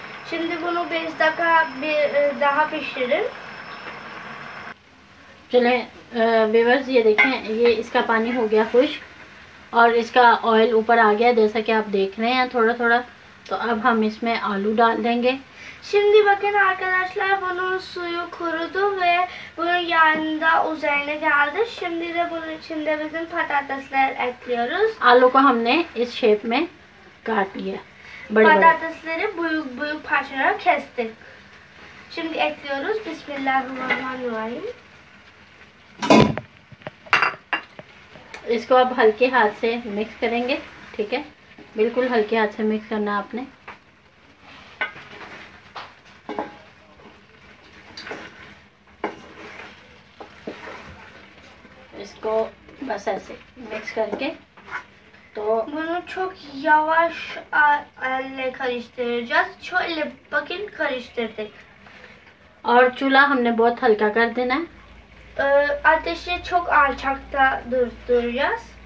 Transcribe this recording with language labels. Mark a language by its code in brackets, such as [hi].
[tr] Şimdi bunu 5 dakika daha pişirin. [hi] चलें viewers, ये देखें, ये इसका पानी हो गया खुश्क और इसका ऑयल ऊपर आ गया जैसा कि आप देख रहे हैं थोड़ा थोड़ा। तो अब हम इसमें आलू डाल देंगे। [tr] Şimdi bakın arkadaşlar, bunun suyu kurudu ve bunun yanında üzerine geldi. Şimdi de bunun içinde bizim patatesler ekliyoruz. [hi] आलू को हमने इस शेप में काट लिया, बड़े बड़े। [tr] Patatesleri büyük büyük parçalara kestik. Şimdi ekliyoruz. [ar] Bismillahirrahmanirrahim. [hi] इसको अब हल्के हाथ से मिक्स करेंगे, ठीक है, बिल्कुल हल्के हाथ से मिक्स करना है आपने। इसको बस ऐसे मिक्स करके तो [tr] Bunu çok yavaş elle karıştıracağız. Şöyle bakın, karıştırdık. [hi] और चूल्हा हमने बहुत हल्का कर देना है [tr] Ateşi çok alçakta durduracağız.